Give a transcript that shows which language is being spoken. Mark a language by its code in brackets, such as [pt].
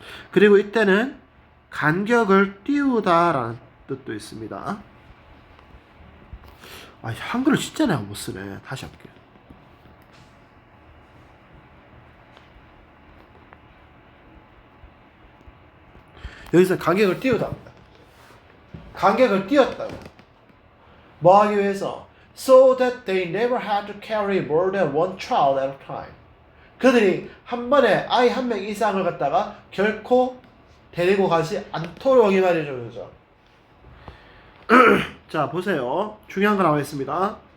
[ko] 그리고 이때는 간격을 띄우다라는 뜻도 있습니다. 한글을 진짜 내가 못 쓰네. 다시 할게요. 여기서 간격을 띄우다입니다. 간격을 띄웠다고. 뭐 하기 위해서? [en] So that they never had to carry more than one child at a time. [ko] 그들이 한 번에 아이 한 명 이상을 갖다가 결코 데리고 가지 않도록 이 말이죠, 그죠? 자, 보세요. 중요한 거 나와 있습니다.